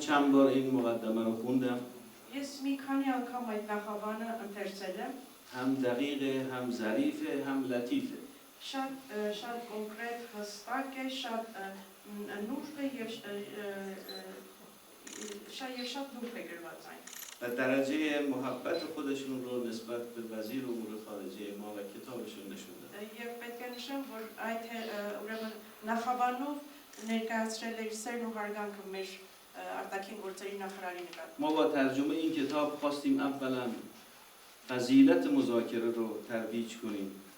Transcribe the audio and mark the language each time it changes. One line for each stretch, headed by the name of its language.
Persian: من چند بار این مقدمه رو خوندم.
Armenian: Ես մի քանի անգամ այդ նախաբանը ընթերցել եմ,
Persian: هم دقیقه، هم ظریفه، هم لطیفه.
Armenian: շատ կոնկրետ, հստակ է, շատ նուրբ է եւ շատ նուրբ է գրված այն։
Persian: و درجه محبت خودشون رو نسبت به وزیر امور خارجه ما و کتابشون نشون دادن.
Armenian: Եվ պետք է նշեմ, որ այդ ուրեմն նախաբանով ներկայացրել է սերն ու հարգանքը մեր արտաքին գործերի նախարարի նկատմամբ։
Persian: ما با ترجمه این کتاب خواستیم اولا فضیلت مذاکره رو ترویج کنیم.